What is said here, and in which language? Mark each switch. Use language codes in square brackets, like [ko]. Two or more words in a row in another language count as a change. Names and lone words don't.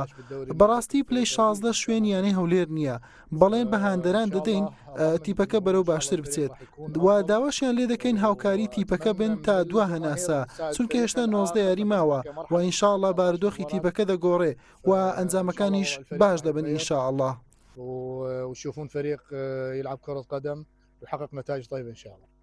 [ckb] بەڕاستی پلەی 16 شوێنیانەی هەولێر نییە، بەڵێن بە هاندەران دەدەین تیپەکە بەرەو باشتر بچێت و داواشیان لێ دەکەین هاوکاری تیپەکە بن تا دوا هەناسا چونکە هێشتا 19 یاری ماوە و ئینشاءڵڵا بارودۆخی تیپەکە دەگۆڕێ و ئەنجامەکانیش باش دەبن ئینشاءڵڵا. [ar] وتشوفون فريق يلعب كرة قدم ويحقق نتائج طيبة إن شاء الله.